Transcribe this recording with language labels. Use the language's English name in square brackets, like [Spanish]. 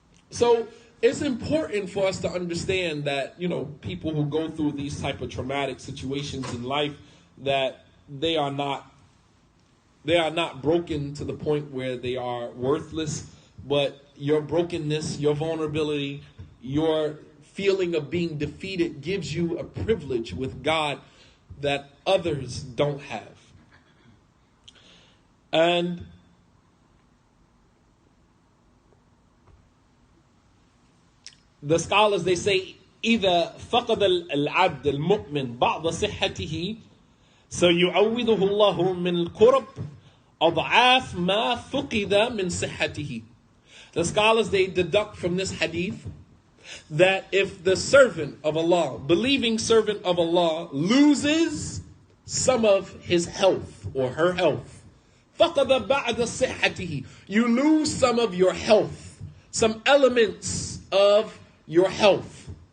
[English] So it's important for us to understand that, people who go through these type of traumatic situations in life, that they are not broken to the point where they are worthless, but your brokenness, your vulnerability, your feeling of being defeated gives you a privilege with God that others don't have. And the scholars, they say, [Arabic] إذا فقد العبد المؤمن بعض صحته سيعوضه الله من الكرب أضعاف ما فقد من صحته. [English] The scholars, they deduct from this hadith that if the servant of Allah, believing servant of Allah, loses some of his health or her health, [Arabic] فقد بعد صحته, [English] you lose some of your health, some elements of your health.